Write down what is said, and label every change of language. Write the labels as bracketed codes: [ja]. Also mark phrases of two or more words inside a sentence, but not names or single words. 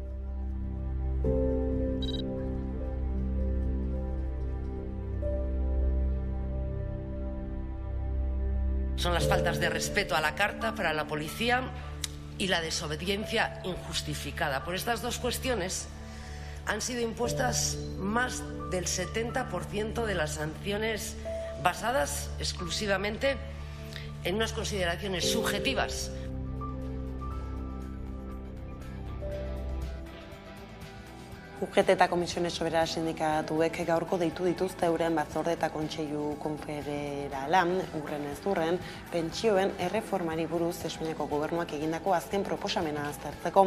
[es] Son las faltas de respeto a la Carta para la policía y la desobediencia injustificada. Por estas 2 cuestiones han sido impuestas más del 70% de las sanciones basadas exclusivamente en unas consideraciones subjetivas. [eu] UGT eta Komisiones Soberana sindikatuek gaurko deitu dituzte euren batzorde eta kontseilu konfederala urren ez urren pentsioen erreformari buruz Espainiako gobernuak egindako azken proposamena aztertzeko.